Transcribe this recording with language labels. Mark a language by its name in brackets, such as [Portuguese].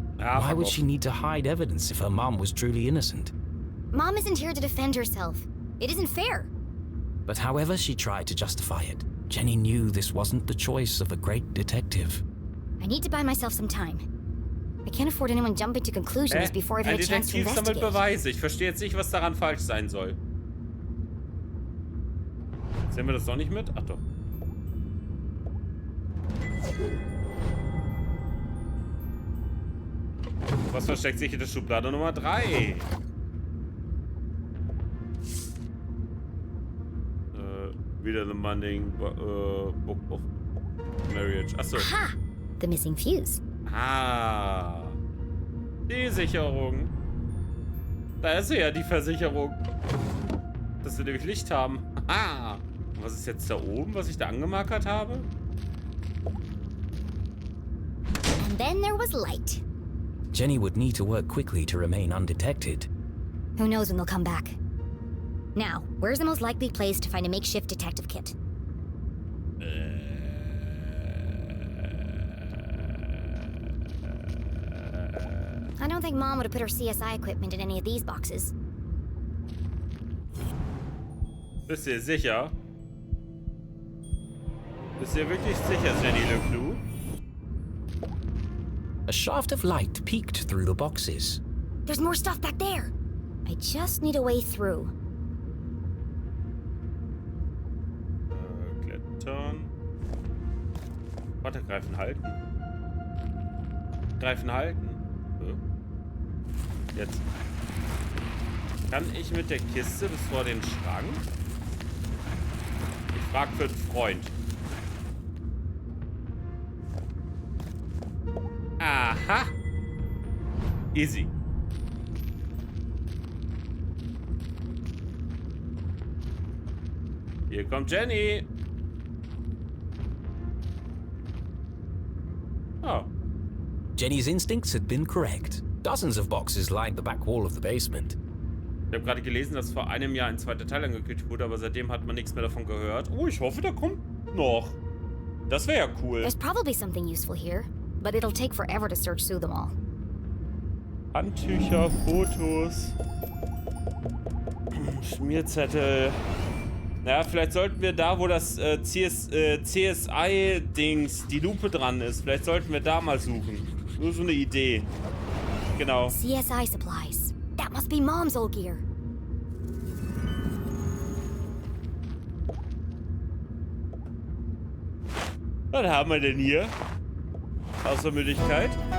[English] Why would she need to hide evidence if her mom was truly innocent? Mom isn't here to defend herself. It isn't fair. But however she tried to justify it, Jenny knew this wasn't the choice of a great detective. I need to buy myself some time. I can't afford anyone jumping to conclusions before I've had [German] Ein [English] a chance to [German] Detektiv sammelt [English] investigate. [German] Beweise. Ich verstehe jetzt nicht, was daran falsch sein soll. Sehen wir das doch nicht mit? Ach doch. Was versteckt sich in der Schublade Nummer 3? Wieder [English] The Manning Book of Marriage. [German] Achso. [English] Ha! The missing fuse. [German] Ah. Die Sicherung. Da ist sie ja, die Versicherung. Dass wir nämlich Licht haben. Ah. Und was ist jetzt da oben, was ich da angemarkert habe? [English] And then there was light. Jenny would need to work quickly to remain undetected. Who knows when they'll come back? Now, where's the most likely place to find a makeshift detective kit? I don't think Mom would have put her CSI equipment in any of these boxes. [German] Bist ihr sicher? Bist ihr wirklich sicher, Jenny LeClue? [English] A shaft of light peeked through the boxes. There's more stuff back there. I just need a way through. [German] Klettern. Warte, greifen, halten. Greifen, halten. Jetzt. Kann ich mit der Kiste bis vor den Schrank? Ich frag für einen Freund. [English] Aha. Easy. [German] Hier kommt Jenny. Oh. [English] Jenny's instincts had been correct. Dozens of boxes lined the back wall of the basement. [German] Ich habe gerade gelesen, dass vor einem Jahr ein zweiter Teil angekündigt wurde, aber seitdem hat man nichts mehr davon gehört. Oh, ich hoffe, der kommt noch. Das wäre ja cool. [English] There's probably something useful here, but it'll take forever to search through them all. [German] Handtücher, Fotos, Schmierzettel. Naja, vielleicht sollten wir da, wo das CSI-Dings, die Lupe dran ist, vielleicht sollten wir da mal suchen. Nur so eine Idee. Genau. [English] CSI supplies. That must be Mom's old gear. [German] Was haben wir denn hier? Außer Müdigkeit.